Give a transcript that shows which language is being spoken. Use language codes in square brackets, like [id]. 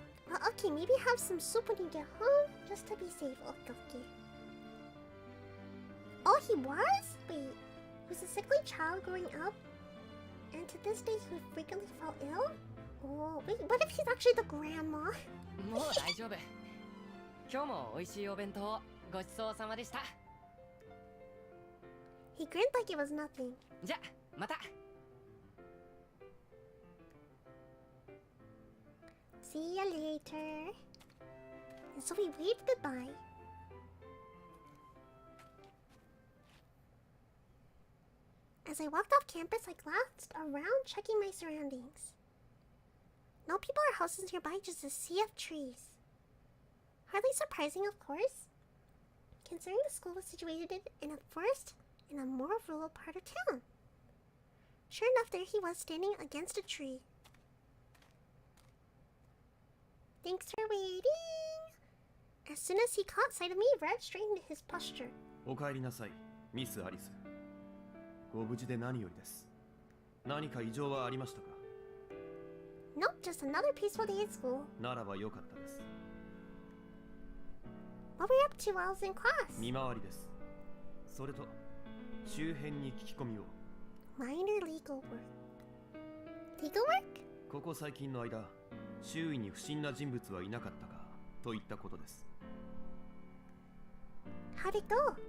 [en] Well, okay, maybe have some soup when you get home, just to be safe. Okay, okay. Oh, he was? Wait, he was a sickly child growing up? And to this day, he frequently fell ill? Oh, wait, what if he's actually the grandma? [ja] もう大丈夫。今日も美味しいお弁当ごちそうさまでした。 [en] He grinned like it was nothing. [ja] じゃ、また。 [en] See ya later. And so we waved goodbye. As I walked off campus, I glanced around, checking my surroundings. No people or houses nearby, just a sea of trees. Hardly surprising, of course, considering the school was situated in a forest in a more rural part of town. Sure enough, there he was standing against a tree. Thanks for waiting. As soon as he caught sight of me, Red straightened his posture. [ja] お帰りなさい、ミス・アリス。ご無事で何よりです。何か異常はありましたか？ [en] Nope, just another peaceful day at school. [ja] ならば良かったです。 [en] What were you up to while I was in class? [ja] 見回りです。それと周辺に聞き込みを。 [en] Minor legal work. Legal work? [ja] ここ最近の間、周囲に不審な人物はいなかったかといったことです。 [en] How'd it go?